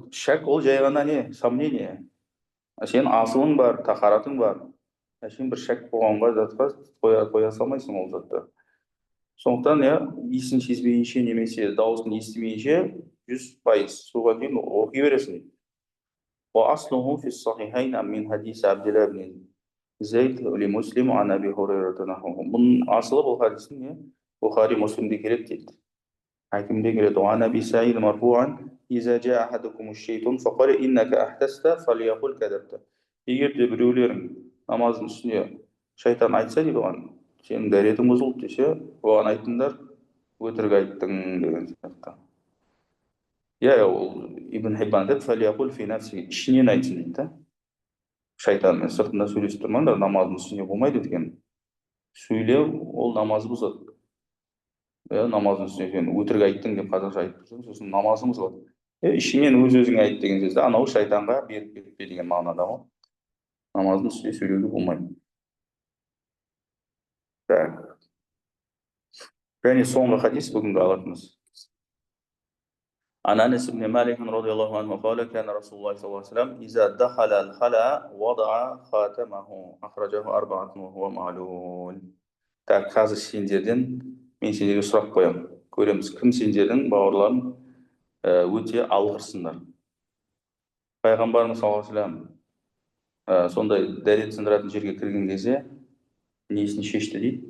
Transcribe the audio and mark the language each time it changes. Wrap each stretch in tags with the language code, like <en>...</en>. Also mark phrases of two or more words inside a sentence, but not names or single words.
<kk>Шәк ол жай ғана не, сомнение. Сен асылың бар, тахаратың бар. Сен бір шәк болғанға затқа қоя салмайсың ол затты. Сондықтан иісін сезбейінше немесе дауысын естімейінше 100% соған дейін оқи бересің.</kk> <ar>وأصله في الصحيحين من حديث عبد الله بن زيد لمسلم عن أبي هريرة نحوه.</ar> <kk>Бұның асылы бұл хадистің Бухари Муслимде келеді дейді. Хакимде келеді.</kk> <ar>وعن أبي سعيد مرفوعا إذا جاء أحدكم الشيطان فقال إنك أحدثت فليقل كذبت.</ar> <kk>Егер де біреулерің намаздың үстіне шайтан айтса дейді оған, сенің дәретің бұзылды десе, оған айтыңдар, өтірік айттың деген сияқты. Ол Ибн Хиббан деп</kk> <ar>فليقل في نفسه,</ar> <kk>ішінен айтсын дейді да. Шайтанмен сыртында сөйлесіп тұрмаңдар, намаздың үстіне болмайды екен. Сөйлеу ол намазы бұзады. Намаздың үстіне сен өтірік айттың деп қазақша айтып тұрсаң, сосын намазың бұзылады. Ішінен өз-өзіңе айт деген сөзді, анау шайтанға беріп кетпе деген мағынада ғой. Намаздың үстіне сөйлеуге болмайды. Және соңғы хадис бүгінгі алатымыз.</kk> <ar>عن أنس بن مالك رضي الله عنه قال كان رسول الله صلى الله عليه وسلم إذا دخل الخلاء وضع خاتمه أخرجه أربعة وهو معلول.</ar> <kk>Так, қазір сендерден мен сендерге сұрақ қоямын. Көреміз, кім сендердің бауырларың өте алғырсыңдар. Пайғамбарымыз</kk> <ar>صلى الله عليه وسلم</ar> <kk>сондай дәрет сындыратын жерге кірген кезде несін шешті дейді?</kk>